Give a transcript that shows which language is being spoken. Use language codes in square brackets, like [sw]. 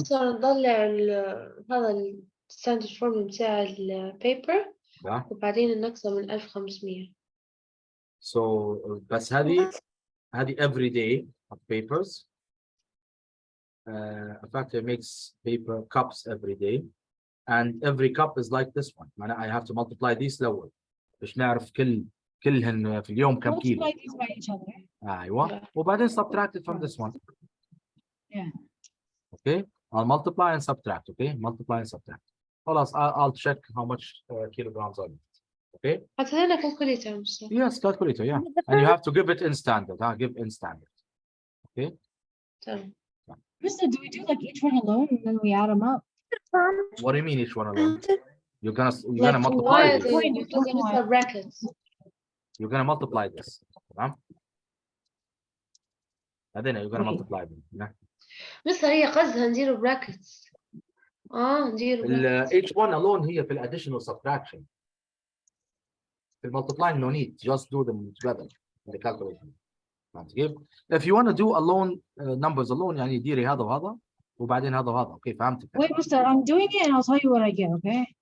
[ar] بس نطلع هذا الستاندرد فورم بتاع البيبر [en] Yeah. [ar] وبعدين نقسم من 1500. [en] So [ar] بس هذه [en] every day of papers. A factory makes paper cups every day, and every cup is like this one. I have to multiply these [ar] الأول باش نعرف كلهن في اليوم كم كيلو. [en] Multiply these by each other. [ar] أيوة. وبعدين [en] subtract it from this one. Yeah. Okay. I'll multiply and subtract. Okay. Multiply and subtract. [ar] خلاص [en] I'll check how much kilograms are left. Okay. [ar] حتى هنا calculator مش [en] Yes, calculator. Yeah. The And you first- have to give it in standard. Give in standard. Okay. [ar] تمام. [en] Mister, do we do like each one alone and then we add them up? What do you mean each one alone? You're gonna Like multiply Why this. Point, because there is point. a brackets. You're gonna multiply this. [ar] تمام. بعدين [en] you're gonna Okay. multiply them. Yeah. [ar] بس هي قصدها نديرو brackets. نديرو brackets. [en] Each one alone [ar] هي في [en] additional subtraction. [ar] في [en] multiplying no need. Just do them together in the calculation. If you want to do alone numbers alone [ar] يعني ديري هذا وهذا [en] وبعدين هذا وهذا. [ar] Okay, فهمت. [en] Wait, Mister, I'm doing it and I'll tell you what I get, okay?